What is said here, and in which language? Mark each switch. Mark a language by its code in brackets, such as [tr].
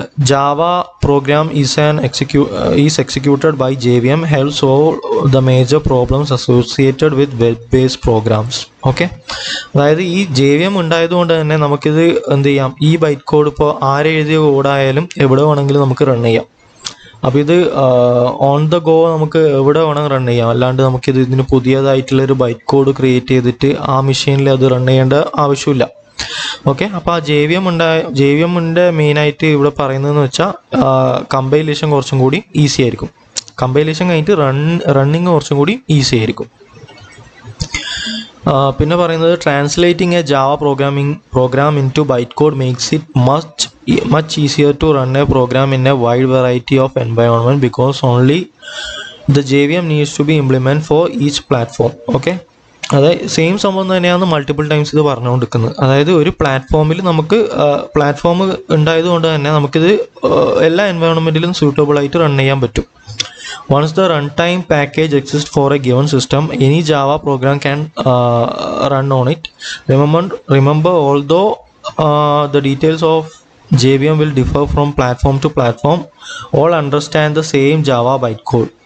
[en] Java program is executed by JVM, helps solve the major problems associated with web-based programs. [ml] Okay, അതായത് ഈ JVM ഉണ്ടായതുകൊണ്ട് തന്നെ നമുക്കിത് എന്ത് ചെയ്യാം, ഈ ബൈറ്റ് കോഡ് ഇപ്പോൾ ആരെഴുതിയ കോഡായാലും എവിടെ വേണമെങ്കിലും നമുക്ക് റൺ ചെയ്യാം. അപ്പോൾ ഇത് [en] on the go [ml] നമുക്ക് എവിടെ വേണം റൺ ചെയ്യാം. അല്ലാണ്ട് നമുക്കിത് ഇതിന് പുതിയതായിട്ടുള്ളൊരു ബൈറ്റ് കോഡ് ക്രിയേറ്റ് ചെയ്തിട്ട് ആ മെഷീനിൽ അത് റൺ ചെയ്യേണ്ട ആവശ്യമില്ല. ഓക്കെ, അപ്പോൾ ആ JVM-ൻ്റെ മെയിനായിട്ട് ഇവിടെ പറയുന്നതെന്ന് വെച്ചാൽ കമ്പൈലേഷൻ കുറച്ചും കൂടി ഈസി ആയിരിക്കും. കമ്പൈലേഷൻ കഴിഞ്ഞിട്ട് റണ്ണിങ് കുറച്ചും കൂടി ഈസി ആയിരിക്കും. [en] പിന്നെ പറയുന്നത് translating a Java program into byte code makes it much easier to run a program in a wide variety of environment because only the JVM needs to be implemented for each platform. [ml] Okay, അതായത് same സംഭവം തന്നെയാണ് multiple times ഇത് പറഞ്ഞുകൊണ്ടിരിക്കുന്നത്. അതായത് ഒരു പ്ലാറ്റ്ഫോമിൽ നമുക്ക് platform ഉണ്ടായതുകൊണ്ട് തന്നെ നമുക്കിത് എല്ലാ എൻവയോൺമെൻറ്റിലും സൂട്ടബിൾ ആയിട്ട് റൺ ചെയ്യാൻ പറ്റും. [en] Once the runtime package exists for a given system, any Java program can run on it. Remember, although the details of JVM will differ from platform to platform, all understand the same Java bytecode.